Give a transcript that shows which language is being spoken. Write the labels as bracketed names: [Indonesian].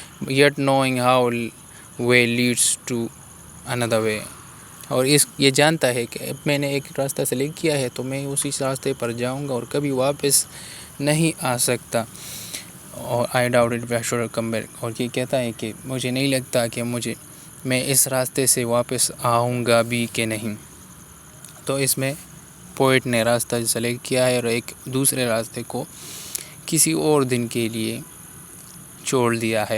[English] yet knowing how way leads to another way. [Urdu] اور یہ جانتا ہے کہ اب میں نے ایک راستہ سلیکٹ کیا ہے تو میں اسی راستے پر جاؤں گا اور کبھی واپس نہیں آ سکتا. [English] اور I doubt if I should come back. [Urdu] اور یہ کہتا ہے کہ مجھے نہیں لگتا کہ میں اس راستے سے واپس آؤں گا بھی کہ نہیں. تو اس میں پوئٹ نے راستہ سلیکٹ کیا ہے اور ایک دوسرے راستے کو کسی اور دن کے لیے چھوڑ دیا ہے.